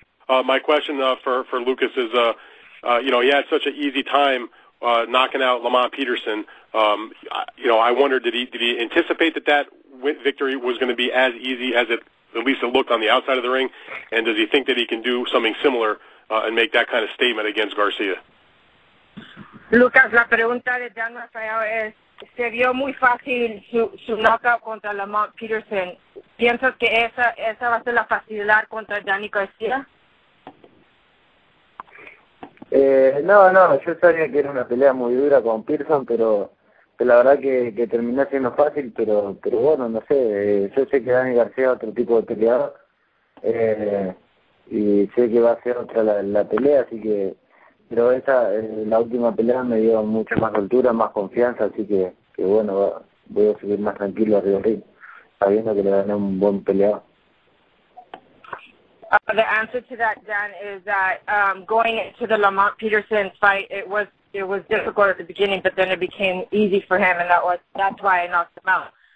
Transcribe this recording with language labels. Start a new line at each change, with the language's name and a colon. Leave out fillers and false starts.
English: My question for Lucas is, he had such an easy time knocking out Lamont Peterson. I wonder, did he anticipate that victory was going to be as easy as at least it looked on the outside of the ring? And does he think that he can do something similar and make that kind of statement against Garcia?
Spanish: Lucas, la pregunta de Dan Rafael es, se vio muy fácil su knockout contra Lamont Peterson. ¿Piensas que esa va a ser la facilidad contra Danny Garcia? No, yo sabía que era una pelea muy dura con Pearson, pero la verdad que terminó siendo fácil, pero bueno, no sé, yo sé que Danny García es otro tipo de peleador, y sé que va a ser otra la pelea, así que, pero la última pelea me dio mucha más altura, más confianza, así que bueno, voy a seguir más tranquilo arriba del ring, sabiendo que le gané un buen peleador.
English: The answer to that, Dan, is that going into the Lamont Peterson fight, it was difficult at the beginning, but then it became easy for him, and that's why I knocked him out.